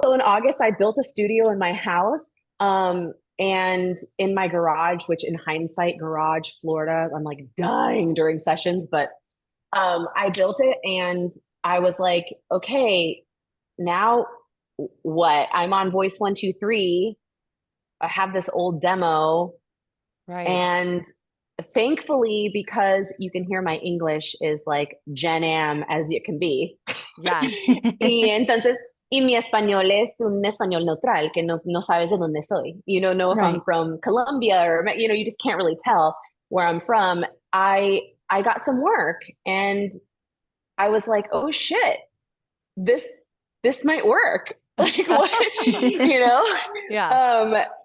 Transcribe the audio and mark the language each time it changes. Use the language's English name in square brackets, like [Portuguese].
[English] So in August, I built a studio in my house. And in my garage, which in hindsight, garage, Florida, I'm like dying during sessions, but I built it and I was like, okay, now what? I'm on voice 123. I have this old demo. Right. And thankfully, because you can hear my English is like Gen Am as it can be. Yeah. [Spanish] Y entonces, y mi español es un español neutral, que no sabes de dónde soy. [English] You don't know if I'm from Colombia or, you just can't really tell where I'm from. I got some work and I was like, oh shit, this might work. Like what, Yeah.